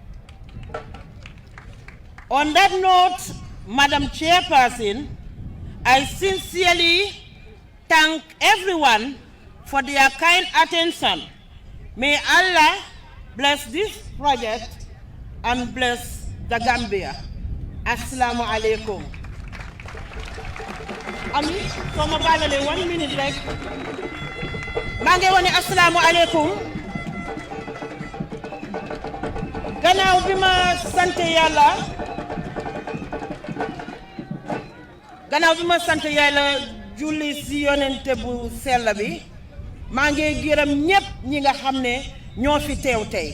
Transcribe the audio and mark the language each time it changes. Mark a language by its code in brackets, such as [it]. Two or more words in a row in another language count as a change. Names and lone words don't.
[en] On that note, Madam Chairperson, I sincerely thank everyone for their kind attention. May Allah bless this project and bless the Gambia. [ar] السلام عليكم. [wo] Ami, so ma balale 1 minute rek. Mange woni [ar] السلام عليكم. [wo] Gannaaw bima sante Yàlla julli si yonente bu sell bi, maa ngi gërëm ñépp ñi nga xam ne ñoo fi teew tey.